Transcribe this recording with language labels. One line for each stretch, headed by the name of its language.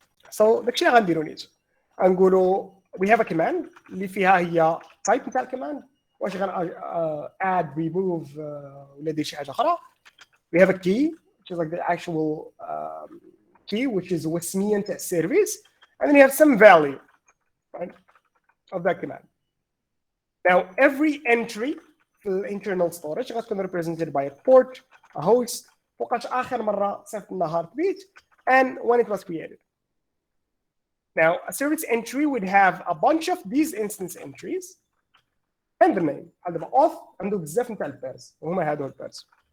Arabic: so داكشي اللي غنديرو نيت غنقولوا
English: we have a command
Arabic: اللي فيها هي type نتاع الكوماند واش غن add remove ولا دير شي حاجه اخرى.
English: we have a key which is like the actual key which is
Arabic: وسميه نتاع السيرفيس
English: and then you have some value right of that command. now every entry في internal storage غتكون represented by a port a host
Arabic: وقت اخر مره صيفطنا
English: heartbeat and when it was created. now a service entry would have a bunch of these instance entries and the name.
Arabic: بحال دابا auth عنده بزاف نتاع البيرز وهما هادو البيرز.